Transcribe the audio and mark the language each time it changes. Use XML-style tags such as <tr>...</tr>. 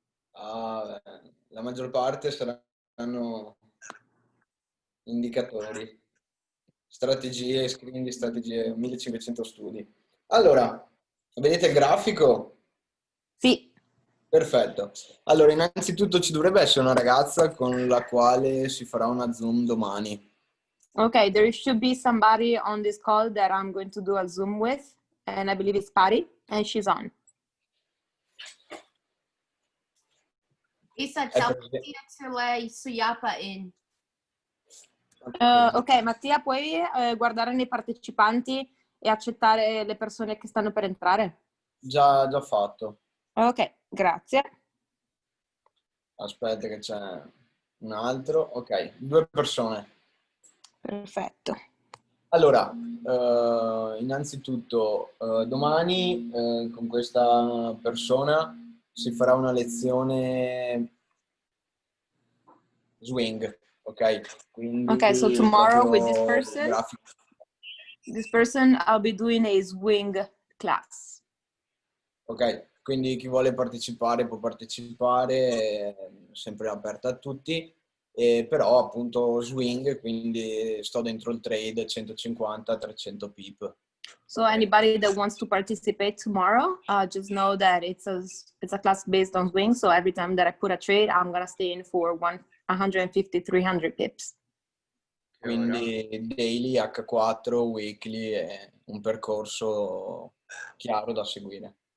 <it>Ah, beh, la maggior parte saranno indicatori, strategie, screen di strategie, 1500 studi. Allora, vedete il grafico? Sì. Perfetto. Allora, innanzitutto ci dovrebbe essere una ragazza con la quale si farà una Zoom domani.</it> <en>Okay, there should be somebody on this call that I'm going to do a Zoom with, and I believe it's Patty, and she's on.</en> <it>Isa, È ciao presente? Mattia, ce l'hai su Yapa in. Ok, Mattia, puoi guardare nei partecipanti e accettare le persone che stanno per entrare? Già fatto. Ok, grazie. Aspetta che c'è un altro. Ok, 2 persone. Perfetto. Allora, innanzitutto, domani con questa persona si farà una lezione swing, ok? Quindi</it> <en>Okay, so tomorrow with</en> <it>proprio grafico.</it> <en>this person, I'll be doing a swing class.</en> <it>Ok, quindi chi vuole partecipare può partecipare, è sempre aperta a tutti, però appunto swing, quindi sto dentro il trade 150-300 pip.</it> <en>So anybody that wants to participate tomorrow, just know that it's a class based on swing. So every time that I put a trade, I'm gonna stay in for 150, 300 pips.</en> <it>Quindi daily, H4, weekly, è un percorso chiaro da seguire.</it>